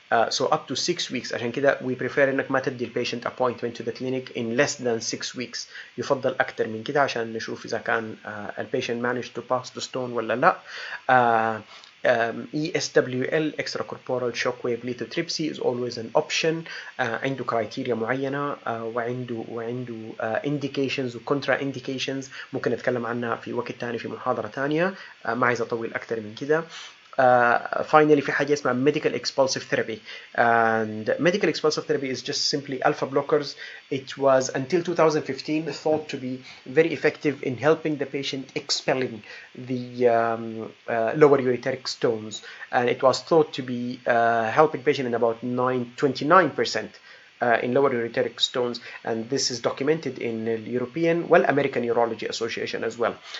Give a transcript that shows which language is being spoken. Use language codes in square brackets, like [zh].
[en] So up to 6 weeks. [ar] عشان كده [en] we prefer [ar] انك ما تدي البيشنت [en] appointment to the clinic in less than 6 weeks. [ar] يفضل اكتر من كده عشان نشوف اذا كان البيشنت [en] managed to pass the stone [ar] ولا لا. [en] ESWL extracorporeal shockwave lithotripsy is always an option. [ar] عنده criteria معينة وعنده indications و contra indications ممكن نتكلم عنها في وقت تاني في محاضرة تانية. ما عايز اطول اكتر من كده. [en] Finally [ar] في حاجة اسمها [en] medical expulsive therapy, and medical expulsive therapy is just simply alpha blockers. It was until 2015 thought to be very effective in helping the patient expelling the lower ureteric stones, and it was thought to be helping patient in about 29% in lower ureteric stones, and this is documented in the European, American Urology Association as well.